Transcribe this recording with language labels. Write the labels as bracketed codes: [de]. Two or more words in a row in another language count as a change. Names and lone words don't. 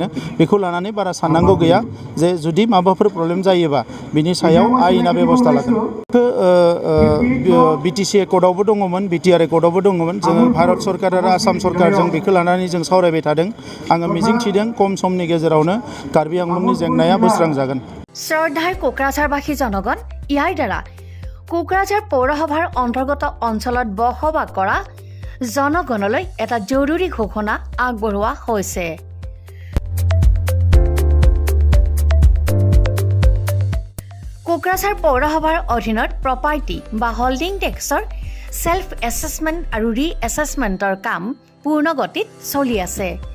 [brx] बेखौ लानानै बारा साननांगौ गैया जे जुदि माबाफोर प्रब्लेम जायोबा बिनि सायाव आयेना बेबस्था लागोन। बिटिसि एकर्डआवबो दङमोन, बिटिआर एकर्डआवबो दङमोन। जोङो भारत सरकार आरो आसाम सरकार जों बेखौ लानानै जों सावरायबाय थादों। आङो मिजिंथिदों खम समनि गेजेरावनो कार्बि आंलंनि जेंनाया बोस्रांजागोन। [as] শ্ৰদ্ধাৰ কোকৰাঝাৰবাসী জনগণ, ইয়াৰ দ্বাৰা কোকৰাঝাৰ পৌৰসভাৰ অন্তৰ্গত অঞ্চলত বসবাস কৰা জনগণলৈ এটা জৰুৰী ঘোষণা আগবঢ়োৱা হৈছে। কোকৰাঝাৰ পৌৰসভাৰ অধীনত প্ৰপাৰ্টি বা হোল্ডিং টেক্সৰ [en] self assessment [as] আৰু ৰি এছেছমেণ্টৰ কাম পূৰ্ণ গতিত চলি আছে।